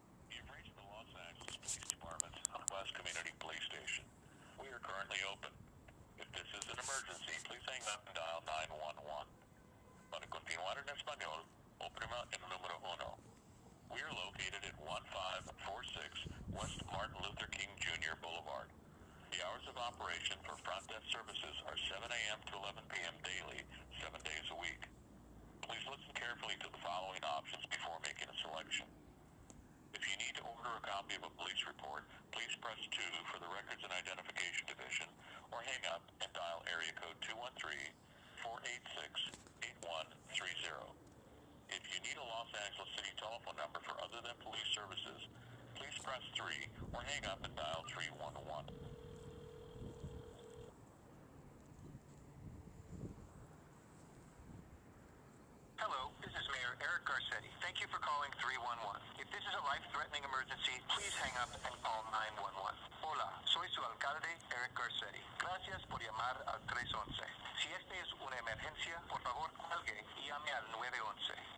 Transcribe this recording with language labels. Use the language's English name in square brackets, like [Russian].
[English] You've reached the Los Angeles Police Department on West Community Police Station. We are currently open. If this is an emergency, please hang up and dial 911. [Spanish] Para continuar en español, oprima el número 1. [English] We are located at 1546 West Martin Luther King Jr. Boulevard. The hours of operation for front desk services are 7 a.m. to 11 p.m. daily, 7 days a week. Please listen carefully to the following options before making a selection. If you need to order a copy of a police report, please press 2 for the Records and Identification Division, or hang up and dial area code 213-486-8130. If you need a Los Angeles City telephone number for other than police services, please press 3 or hang up and dial 311. Hello, this is Mayor Eric Garcetti. Thank you for calling 311. If this is a life-threatening emergency, please hang up and call 911. [Spanish] Hola, soy su alcalde, Eric Garcetti. Gracias por llamar al 311. Si esta es una emergencia, por favor, cuelgue y llame al 911.